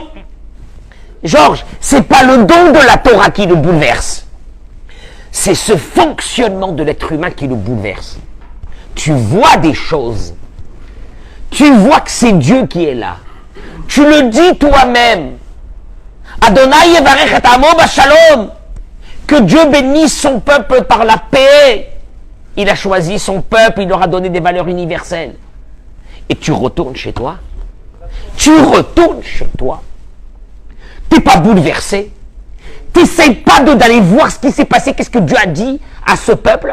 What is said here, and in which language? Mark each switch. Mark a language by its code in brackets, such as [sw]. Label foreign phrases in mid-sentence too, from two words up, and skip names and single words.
[fr] Georges, c'est pas le don de la Torah qui le bouleverse. C'est ce fonctionnement de l'être humain qui le bouleverse. Tu vois des choses. Tu vois que c'est Dieu qui est là. Tu le dis toi-même. [he] ה' יברך את עמו בשלום. [fr] Que Dieu bénisse son peuple par la paix. Il a choisi son peuple, il leur a donné des valeurs universelles. Et tu retournes chez toi. Tu retournes chez toi. Tu n'es pas bouleversé. Tu n'essayes pas d'aller voir ce qui s'est passé, qu'est-ce que Dieu a dit à ce peuple.